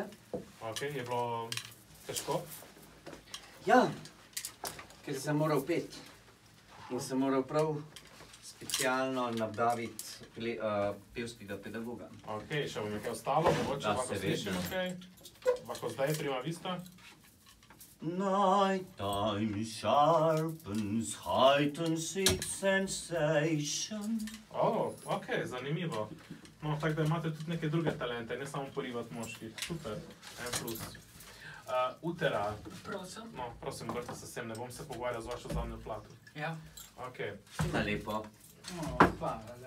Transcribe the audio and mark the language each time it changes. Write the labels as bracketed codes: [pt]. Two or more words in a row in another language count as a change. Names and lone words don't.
[sl] Ok, je bilo težko? Ja, ker sem moral peti. In sem moral prav specialno nabaviti pevskega pedagoga. Ok, še vam je kaj ostalo, mogoče Da, lahko seveda. slišimo kaj? Lahko zdaj [it] prima vista? [en] Night time sharpens, heightens its sensation. [sl] Ok, zanimivo. No, tako da imate tudi neke druge talente, ne samo porivati moških. Super, en plus. Utera, Prosim. no, prosim, vrte se sem, ne bom se pogovarjal z vašo zadnjo plato. Ja. Ok, Na lepo. Hvala.